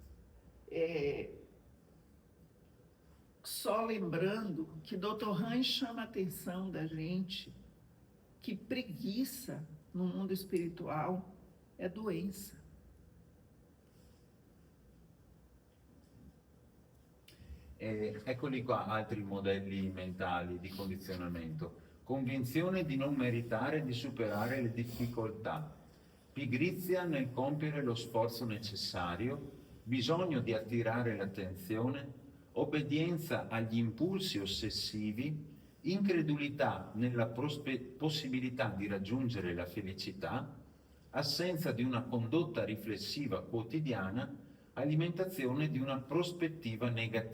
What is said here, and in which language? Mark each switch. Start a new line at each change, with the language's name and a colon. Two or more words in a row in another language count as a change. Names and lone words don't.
Portuguese: Só lembrando que Dr. Hans chama a atenção da gente que preguiça no mundo espiritual é doença.
Italian: Eccoli qua altri modelli mentali di condizionamento. Convinzione di non meritare e di superare le difficoltà, pigrizia nel compiere lo sforzo necessario, bisogno di attirare l'attenzione, obbedienza agli impulsi ossessivi, incredulità nella possibilità di raggiungere la felicità, assenza di una condotta riflessiva quotidiana, alimentazione di una prospettiva negativa.